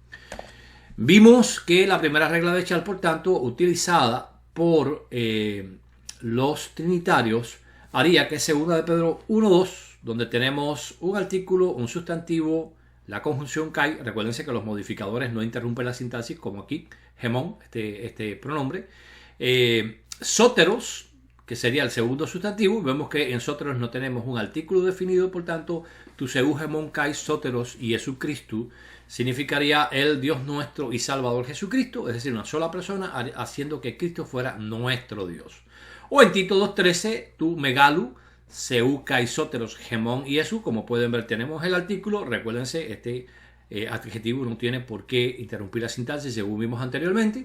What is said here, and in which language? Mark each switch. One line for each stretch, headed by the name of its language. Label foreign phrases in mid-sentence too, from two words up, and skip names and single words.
Spanish: Vimos que la primera regla de Sharp, por tanto, utilizada por los trinitarios, haría que 2 de Pedro 1.2, donde tenemos un artículo, un sustantivo, la conjunción kai, recuérdense que los modificadores no interrumpen la sintaxis, como aquí, hemón, este pronombre. Sóteros, que sería el segundo sustantivo, vemos que en sóteros no tenemos un artículo definido, por tanto,
Greek: τοῦ θεοῦ ἡμῶν καὶ σωτῆρος
Spanish: y Jesucristo significaría el Dios nuestro y Salvador Jesucristo, es decir, una sola persona haciendo que Cristo fuera nuestro Dios. O en Tito 2.13,
Greek: τοῦ μεγάλου, θεοῦ καὶ σωτῆρος, ἡμῶν
Spanish: y eso, como pueden ver tenemos el artículo, recuérdense, este adjetivo no tiene por qué interrumpir la sintaxis según vimos anteriormente.